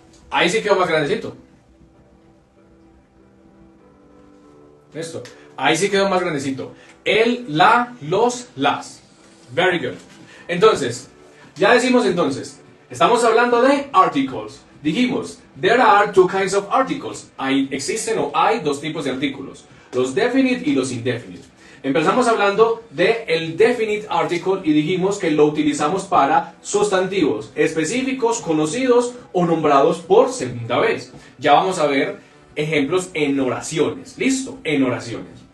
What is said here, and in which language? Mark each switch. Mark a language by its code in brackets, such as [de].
[es] Ahí sí quedó más grandecito. Esto. Ahí sí quedó más grandecito. El, la, los, las. [en] Very good. [es] Entonces, ya decimos entonces, estamos hablando de articles. Dijimos, [en] there are two kinds of articles. [es] Existen o hay dos tipos de artículos. Los definite y los indefinite. Empezamos hablando de el definite article y dijimos que lo utilizamos para sustantivos específicos, conocidos o nombrados por segunda vez. Ya vamos a ver ejemplos en oraciones. ¿Listo? En oraciones.